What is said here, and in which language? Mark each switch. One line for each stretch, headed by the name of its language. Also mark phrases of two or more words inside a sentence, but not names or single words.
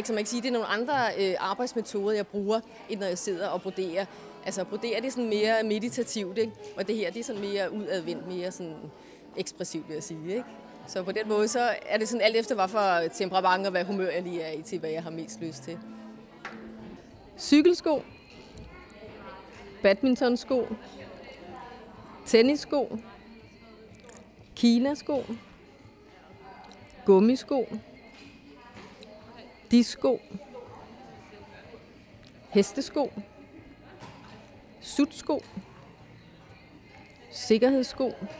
Danish: Så man kan sige, det er nogle andre arbejdsmetoder, jeg bruger, end når jeg sidder og broderer. Altså brodere, det er sådan mere meditativt, ikke? Og det her, det er sådan mere udadvendt, mere sådan ekspressivt, vil jeg sige, ikke? Så på den måde, så er det sådan alt efter, hvad for temperament og hvad humør jeg lige er i til, hvad jeg har mest lyst til. Cykelsko, badmintonsko, tennissko, kinasko, gummisko, disko, hestesko, sutsko, sikkerhedssko,